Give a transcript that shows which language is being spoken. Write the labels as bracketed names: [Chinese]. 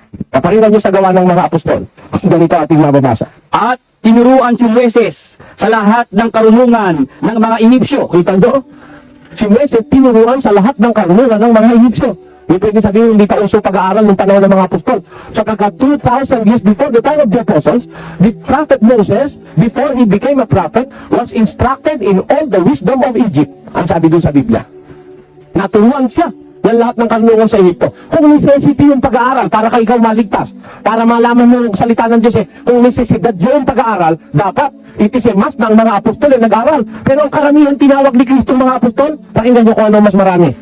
[Filipino] Kaparinan niyo sa gawa ng mga apostol. Ganito ating mababasa. At tinuruan si Moises sa lahat ng karunungan ng mga Inipsyo. Kita nyo? Si Moises tinuruan sa lahat ng karunungan ng mga Egyptyo. Yung pwede sabihin, hindi pa uso pag-aaral ng panahon ng mga apostol. [English] So, 2,000 years before the time of the apostles, the prophet Moses, before he became a prophet, was instructed in all the wisdom of Egypt. [Filipino] Ang sabi doon sa Biblia. Naturuan siya ng lahat ng karunungan sa Egypto. Kung necessity yung pag-aaral para kay ikaw maligtas, para malaman mo yung salita ng Diyos kung necesidad yung pag-aaral, dapat [English] it is a must [Filipino] ng mga apostol nag-aaral. Pero ang karamihan tinawag ni Kristo mga apostol, pakinggan nyo kung ano mas marami.